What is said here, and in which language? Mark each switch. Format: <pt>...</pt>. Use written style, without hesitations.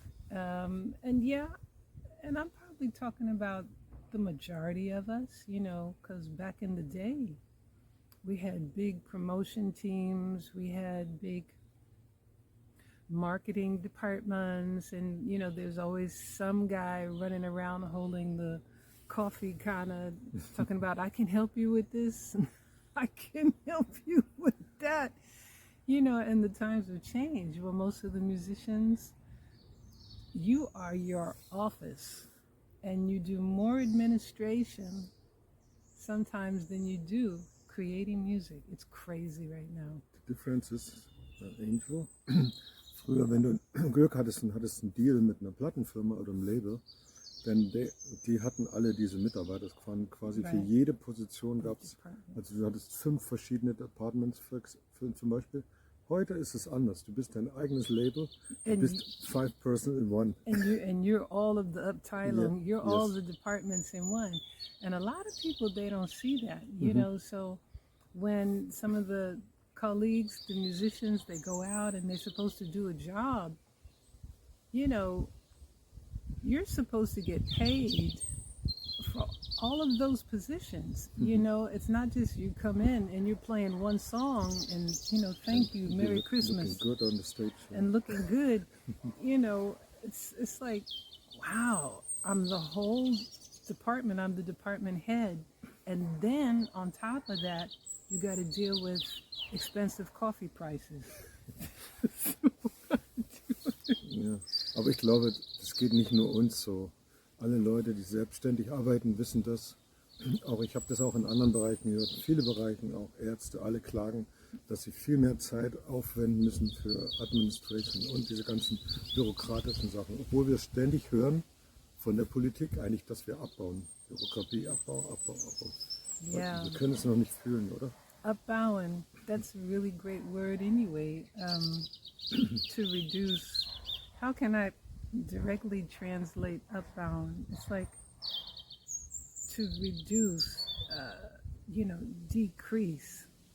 <en>And yeah, and I'm probably talking about the majority of us, because back in the day, we had big promotion teams, we had big marketing departments, and there's always some guy running around holding the coffee kind of talking about, I can help you with this, I can help you with that, and the times have changed. Well, most of the musicians, you are your office, and you do more administration sometimes than you do creating music. It's crazy right now. The difference is,</en> <de>Angel, früher, wenn du Glück hattest und hattest einen Deal mit einer Plattenfirma oder einem Label, denn die hatten alle diese Mitarbeiter. Es waren quasi für jede Position gab es, also du hattest 5 verschiedene Departments für zum Beispiel. Heute ist es anders. Du bist dein eigenes Label. Du bist</de> <en>5 person in one. And you're all of the Abteilung. You're all the departments in one. And a lot of people, they don't see that, you know. So when some of the colleagues, the musicians, they go out and they're supposed to do a job, you're supposed to get paid for all of those positions. It's not just you come in and you're playing one song and thank you, Merry Christmas, looking good on the stage, and looking good. It's like, wow, I'm the whole department. I'm the department head, and then on top of that, you got to deal with expensive coffee prices.</en> <de>Ja, aber ich glaube, es geht nicht nur uns so. Alle Leute, die selbstständig arbeiten, wissen das. Auch ich habe das auch in anderen Bereichen gehört. Viele Bereiche, auch Ärzte, alle klagen, dass sie viel mehr Zeit aufwenden müssen für Administration und diese ganzen bürokratischen Sachen. Obwohl wir ständig hören von der Politik eigentlich, dass wir abbauen. Bürokratie, Abbau.</de> <en>Yeah.</en> <de>Wir können es noch nicht fühlen, oder?</de> <en>Abbauen, that's a really great word anyway. To reduce, how can I directly translate abbauen? It's like to reduce, decrease.</en>